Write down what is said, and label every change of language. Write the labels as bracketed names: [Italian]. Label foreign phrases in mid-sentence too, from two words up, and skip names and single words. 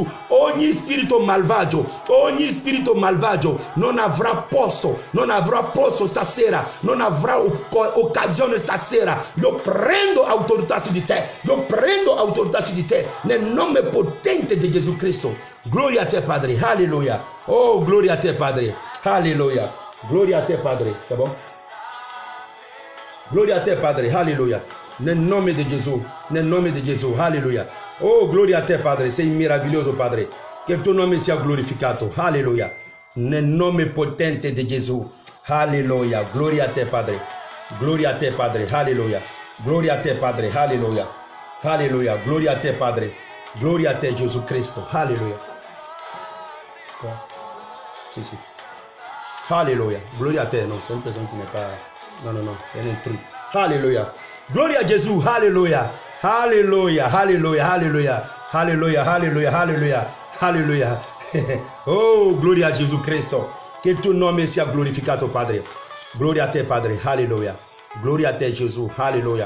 [Italian] Ogni spirito malvagio non avrà posto stasera, non avrà occasione stasera. Io prendo autorità su di te. Nel nome potente di Gesù Cristo. Gloria a te, Padre. Alléluia. Oh, gloria a te, Padre. Alléluia. Gloria a te, Padre. [French] C'est bon? [Italian] Gloria a te, Padre. Alléluia. Nel nome di Gesù. Alléluia. Oh, gloria a te, Padre. Sei meraviglioso, Padre. Che il tuo nome sia glorificato. Alléluia. Nel nome potente di Gesù. Alléluia. Gloria a te, Padre. Gloria a te, Padre. Alléluia. Gloria a te, Padre. Alléluia. Alléluia. Gloria a te, Padre. Gloria a te, Gesù Cristo. Alléluia. Sì. Alléluia. Gloria a te. [French] Non, c'est une personne qui n'est pas... Non, c'est un truc. Alléluia. [Italian] Gloria a Gesù. Alléluia. Alléluia. Oh, gloria a Gesù Cristo. Che il tuo nome sia glorificato, Padre. Gloria a te, Padre. Alléluia. Gloria a te, Gesù. Alléluia.